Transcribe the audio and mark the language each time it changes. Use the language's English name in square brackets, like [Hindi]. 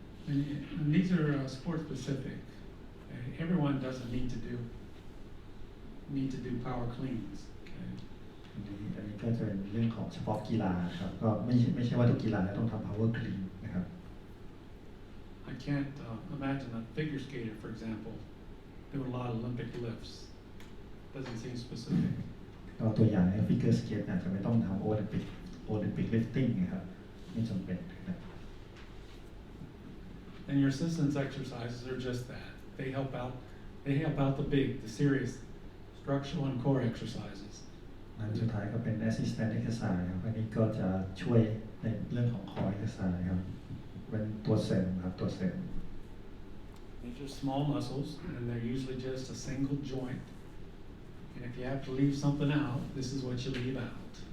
[English] And these are sport specific. Everyone doesn't need to do power cleans. Okay? [Thai] อันนี้ก็จะเป็นเรื่องของเฉพาะกีฬาครับก็ไม่ใช่ว่าทุกกีฬาต้องทำ power clean นะครับ [English] I can't imagine a figure skater, for example, doing a lot of Olympic lifts. Doesn't seem specific. [Thai] ก็ตัวอย่างใน figure skate อาจจะไม่ต้องทำ Olympic lifting นะครับไม่จำเป็นนะครับ [English] And your assistance exercises are just that. They help out the serious structural and core exercises. [Thai] อันสุดท้ายก็เป็น assistant exercise ครับอันนี้ก็จะช่วยในเรื่องของ core exercise ครับเป็นตัวเสริมครับตัวเสริม [English] These are small muscles, and they're usually just a single joint. And if you have to leave something out, this is what you leave out.